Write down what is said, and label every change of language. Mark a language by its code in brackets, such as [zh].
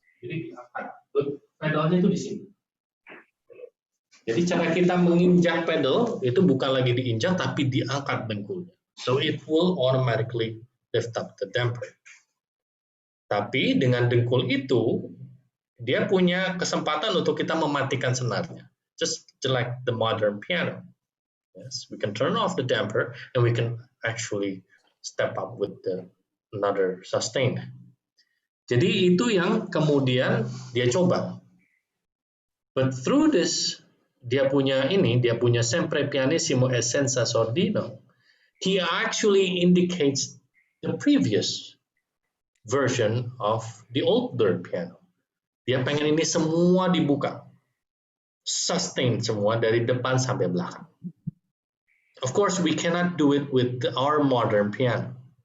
[id] Jadi diangkat, pedalnya itu di sini. Jadi cara kita menginjak pedal itu bukan lagi diinjak tapi diangkat dengkulnya. [en] So it will automatically lift up the damper. [id] Tapi dengan dengkul itu dia punya kesempatan untuk kita mematikan senarnya. [en] Just like the modern piano. Yes, we can turn off the damper and we can actually step up with another sustain. [id] Jadi itu yang kemudian dia coba. [en] But through this, [id] dia punya sempre pianissimo e senza sordino. [en] He actually indicates the previous version of the older piano. [id] Dia pengen ini semua dibuka. Sustain semua dari depan sampai belakang. [en] Of course, we cannot do it with our modern piano.